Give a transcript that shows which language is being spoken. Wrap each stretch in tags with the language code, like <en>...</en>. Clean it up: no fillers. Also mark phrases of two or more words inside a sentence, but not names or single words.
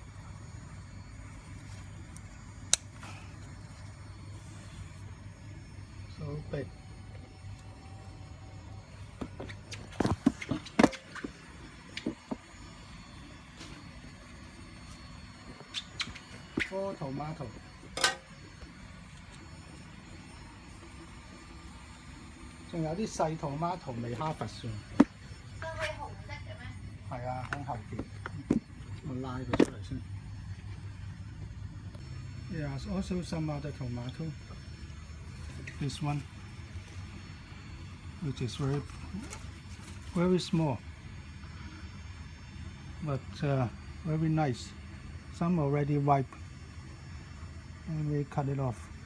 <en>So big. Four tomato.</en> <yue>仲有啲細 tomato 未 harvest 喎。都係紅色嘅咩？係啊，喺後邊。我拉佢出嚟先。</yue> <en>There's also some other tomato. This one, which is very small, but very nice. Some already ripe. And we cut it off.</en>